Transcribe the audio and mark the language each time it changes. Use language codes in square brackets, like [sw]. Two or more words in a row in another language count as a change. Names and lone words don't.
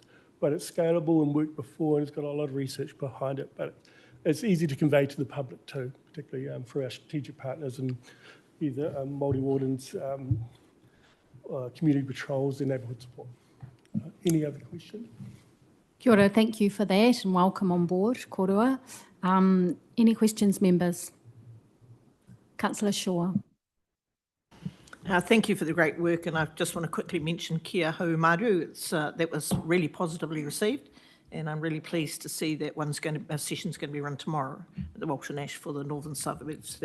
[en] But it's scalable and worked before, and it's got a lot of research behind it, but it's easy to convey to the public too, particularly for our strategic partners and either Māori wardens, community patrols, and neighbourhood support. Any other questions? [mi] Kia ora, [en] thank you for that and welcome on board, korua. Any questions, members? Councillor Shaw. Thank you for the great work, and I just want to quickly mention Kia Hau Maru. That was really positively received, and I'm really pleased to see that a session's going to be run tomorrow at the Walton Ash for the northern suburbs.